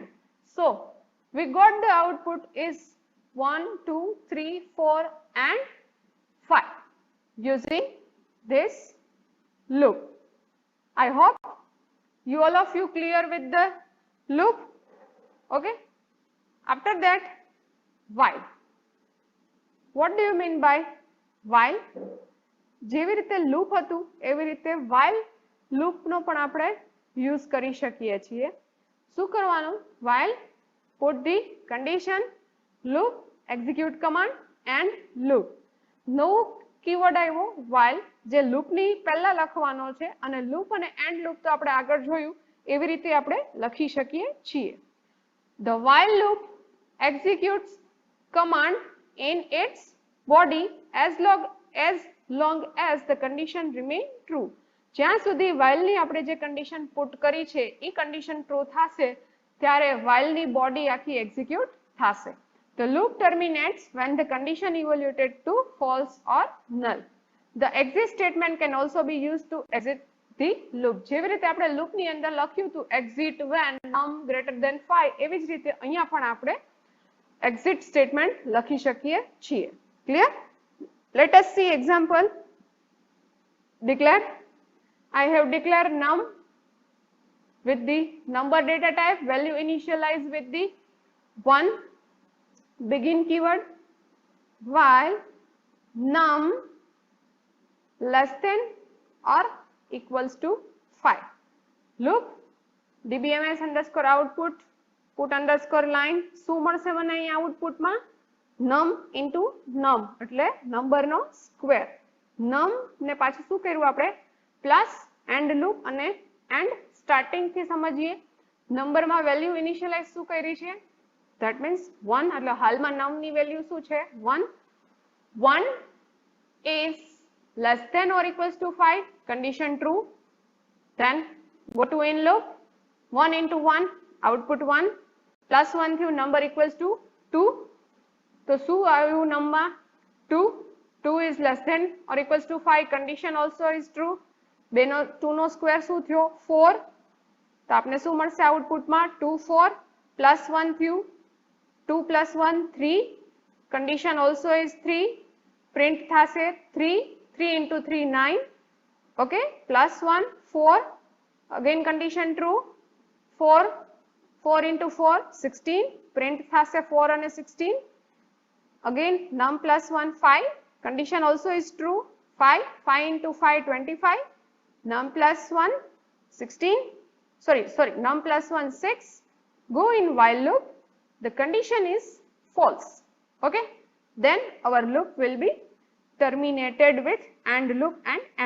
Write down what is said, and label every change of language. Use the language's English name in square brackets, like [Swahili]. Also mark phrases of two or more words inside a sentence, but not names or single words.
[English] So we got the output is 1, 2, 3, 4 and 5 using this loop. I hope you all of you clear with the loop. Okay. After that, while. What do you mean by while? [Gujarati] જેવી રીતે લૂપ હતું એવી રીતે while લૂપ નો પણ આપણે use કરી શકીએ છીએ. શું કરવાનું? [English] while put the condition, loop, execute command and loop. [Gujarati] નવું કીવર્ડ આવ્યો while, જે લૂપ ની પહેલા લખવાનો છે, અને લૂપ અને [English] end loop [Gujarati] તો આપણે આગળ જોયું એવી રીતે આપણે લખી શકીએ છીએ. [English] The while loop executes command in its body as long as the condition remain true. [Gujarati] જ્યાં સુધી while ની આપણે જે [English] condition put [Gujarati] કરી છે એ [English] condition true [Gujarati] થશે ત્યારે while ની body આખી execute થશે. [English] The loop terminates when the condition evaluated to false or null. The exit statement can also be used to exit the loop. [Gujarati] જેવી રીતે આપણે loop ની અંદર લખ્યું હતું [English] exit when num greater than 5, [Gujarati] એવી જ રીતે અહીંયા પણ આપણે [English] exit statement [Gujarati] લખી શકીએ છીએ. [English] Clear? Let us see example. Declare. I have declared num with the number data type, value initialized with the 1, begin keyword, while num less than or equals to 5. Loop dbms underscore output put underscore line [Gujarati] શું મળશે મને અહીં output માં [English] num into num [Gujarati] એટલે નંબર નો સ્ક્વેર. num ને પાછું શું કર્યું આપણે [English] plus end loop [Gujarati] અને એન્ડ સ્ટાર્ટિંગ થી સમજીએ. નંબર માં [English] value initialize [Gujarati] શું કરી છે? [English] that means [Gujarati] 1 એટલે હાલમાં num ની વેલ્યુ શું છે? 1. [English] 1 is less than or equals to 5, condition true. Then go to in loop, 1 into 1 output 1 plus 1 થયું number equals to 2. [Gujarati] તો શું આવ્યું નંબર 2. [English] 2 is less than or equals to 5, condition also is true. [Gujarati] 2 નો સ્ક્વેર શું થયો? 4. તો આપણે શું મળશે આઉટપુટમાં? [English] 2 4 plus 1 થયું 2 plus 1 3, condition also is 3, print થશે 3, 3 into 3 9, okay, plus 1 4, again condition true, 4 4 into 4 16, print થશે 4 [Gujarati] અને 16, [English] again num plus 1 5, condition also is true, 5 5 into 5 25, num plus 1 16, sorry num plus 1 6, go in while loop, the condition is false, okay, then our loop will be terminated with and loop and end.